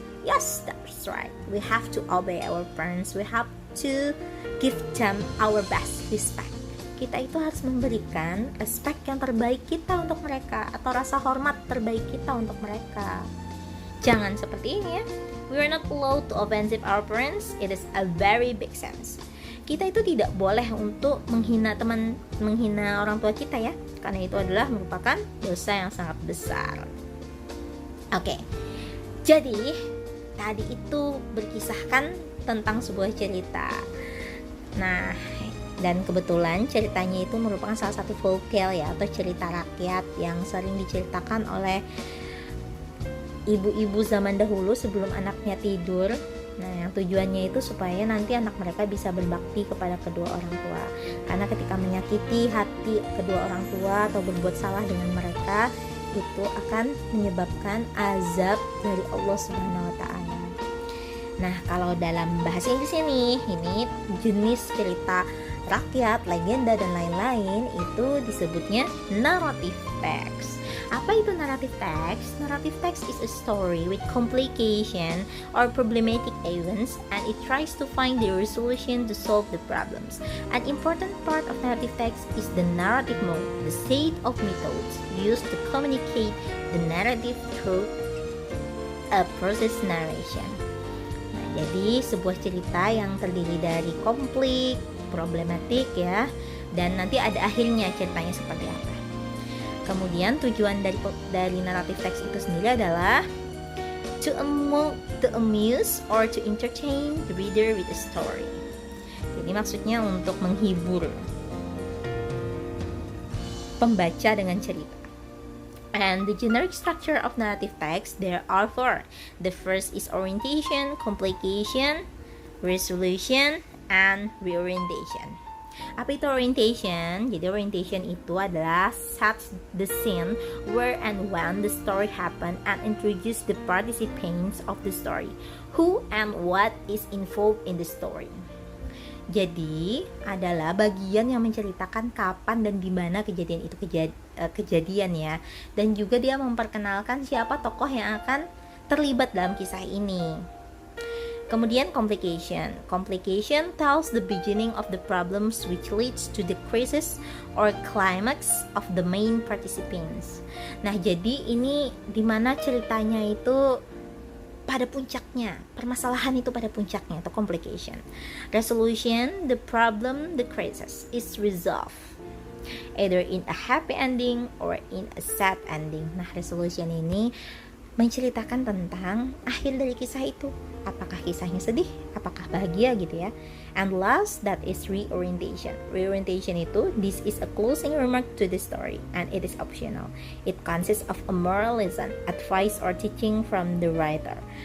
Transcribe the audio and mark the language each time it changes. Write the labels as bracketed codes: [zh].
[en] Yes, that's right. We have to obey our parents. We have to give them our best respect. [id] Kita itu harus memberikan respect yang terbaik kita untuk mereka, atau rasa hormat terbaik kita untuk mereka. Jangan seperti ini ya. [en] We are not allowed to offensive our parents. It is a very big sense. [id] Kita itu tidak boleh untuk menghina orang tua kita ya, karena itu adalah merupakan dosa yang sangat besar. Oke, jadi tadi itu berkisahkan tentang sebuah cerita. Nah, dan kebetulan ceritanya itu merupakan salah satu folktale ya, atau cerita rakyat yang sering diceritakan oleh ibu-ibu zaman dahulu sebelum anaknya tidur. Nah, yang tujuannya itu supaya nanti anak mereka bisa berbakti kepada kedua orang tua. Karena ketika menyakiti hati kedua orang tua atau berbuat salah dengan mereka, itu akan menyebabkan azab dari Allah Subhanahu wa taala. Nah, kalau dalam bahasa Inggris ini jenis cerita rakyat, legenda dan lain-lain itu disebutnya narrative text. Apa itu narrative text? [en] Narrative text is a story with complication or problematic events, and it tries to find the resolution to solve the problems. An important part of narrative text is the narrative mode, the set of methods used to communicate the narrative through a process narration. [id] Nah, jadi sebuah cerita yang terdiri dari konflik, problematik ya, dan nanti ada akhirnya ceritanya seperti apa. Kemudian tujuan dari naratif teks itu sendiri adalah [en] to amuse or to entertain the reader with a story. [id] Jadi maksudnya untuk menghibur pembaca dengan cerita. [en] And the generic structure of narrative text, there are four. The first is orientation, complication, resolution, and reorientation. [id] Apa itu orientation? Jadi orientation itu adalah [en] sets the scene where and when the story happen and introduce the participants of the story, who and what is involved in the story. [id] Jadi adalah bagian yang menceritakan kapan dan di mana kejadian itu kejadian ya, dan juga dia memperkenalkan siapa tokoh yang akan terlibat dalam kisah ini. Kemudian complication. [en] Complication tells the beginning of the problems which leads to the crisis or climax of the main participants. [id] Nah, jadi ini dimana ceritanya itu pada puncaknya, permasalahan itu pada puncaknya, atau complication. [en] Resolution, the problem, the crisis is resolved either in a happy ending or in a sad ending. [id] Nah, resolution ini menceritakan tentang akhir dari kisah itu, apakah kisahnya sedih, apakah bahagia gitu ya. [en] And last, that is reorientation. Reorientation itu, this is a closing remark to the story and it is optional. It consists of a moral lesson, advice or teaching from the writer.